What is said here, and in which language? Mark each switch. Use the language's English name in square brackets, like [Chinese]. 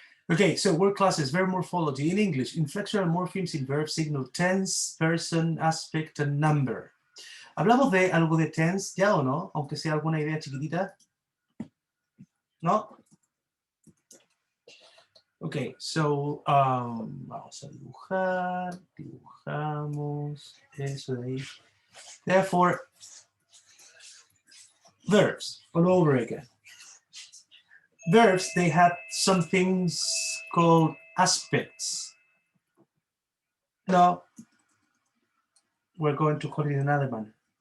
[English] Okay, so word classes, verb morphology. In English, inflectional morphemes in verb signal tense, person, aspect, and number. [Spanish] ¿Hablamos de algo de tense ya o no? Aunque sea alguna idea chiquitita. ¿No? Ok, so, vamos a dibujar, dibujamos, eso de ahí. [English] Therefore, verbs, all over again. Verbs, they have some things called aspects. No, we're going to call it another manner.